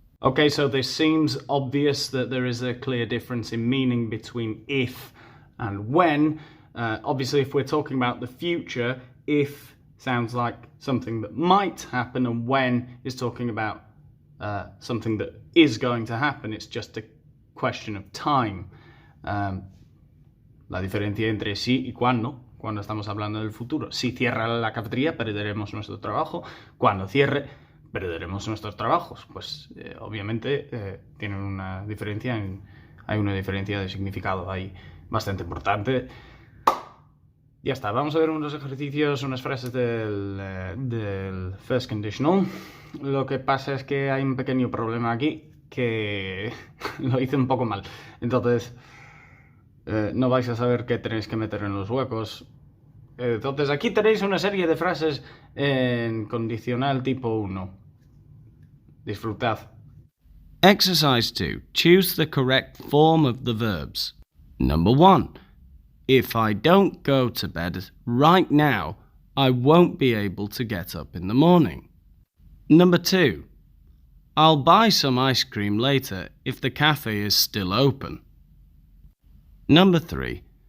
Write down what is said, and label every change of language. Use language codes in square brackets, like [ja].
[en] Okay, so this seems obvious that there is a clear difference in meaning between if and when. Obviously, if we're talking about the future, if sounds like something that might happen, and when is talking about something that is going to happen. It's just a question of time. [es] La diferencia entre sí y cuando estamos hablando del futuro. Si cierra la cafetería, perderemos nuestro trabajo. Cuando cierre, perderemos nuestros trabajos. Pues obviamente tienen una diferencia, hay una diferencia de significado ahí bastante importante. Ya está, vamos a ver unos ejercicios, unas frases del first conditional. Lo que pasa es que hay un pequeño problema aquí, que lo hice un poco mal. Entonces, no vais a saber qué tenéis que meter en los huecos. Entonces, aquí tenéis una serie de frases en condicional tipo 1. Disfrutad. [en] Exercise 2. Choose the correct form of the verbs. Number 1. If I don't go to bed right now, I won't be able to get up in the morning. Number 2. I'll buy some ice cream later if the cafe is still open. Number 3.